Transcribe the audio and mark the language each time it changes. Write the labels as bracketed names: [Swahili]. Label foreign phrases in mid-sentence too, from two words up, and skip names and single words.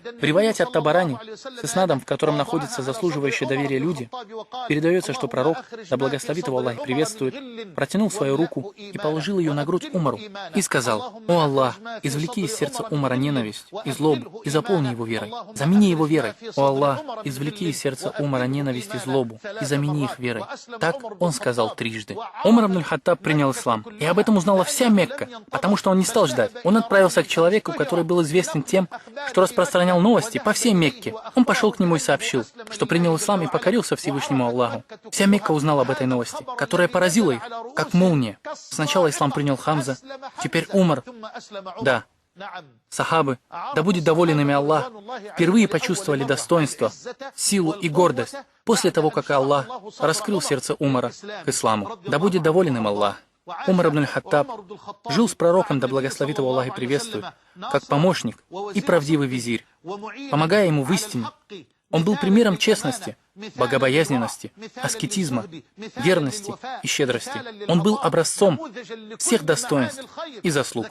[Russian] В риваяте от Табарани, с иснадом, в котором находятся заслуживающие доверия люди, передается, что пророк, да благословит его Аллах и приветствует, протянул свою руку и положил ее на грудь Умару и сказал: о Аллах, извлеки из сердца Умара ненависть и злобу и заполни его верой. Замени его верой верой. О Аллах, извлеки из сердца Умара ненависть и злобу и замени их верой. Так он сказал трижды. Умар ибн аль-Хаттаб принял ислам, и об этом узнала вся Мекка, потому что он не стал ждать. Он отправился к человеку, который был известен тем, что распространял новости по всей Мекке. Он пошел к нему и сообщил, что принял ислам и покорился Всевышнему Аллаху. Вся Мекка узнала об этой новости, которая поразила их, как молния. Сначала ислам принял Хамза, теперь Умар. Да, сахабы, да будет доволен ими Аллах, впервые почувствовали достоинство, силу и гордость после того, как Аллах раскрыл сердце Умара к исламу. Да будет доволен им Аллах. Умар ибн аль-Хаттаб жил с пророком, да благословит его Аллах и приветствует, как помощник и правдивый визирь, помогая ему в истине. Он был примером честности, богобоязненности, аскетизма, верности и щедрости. Он был образцом всех достоинств и заслуг.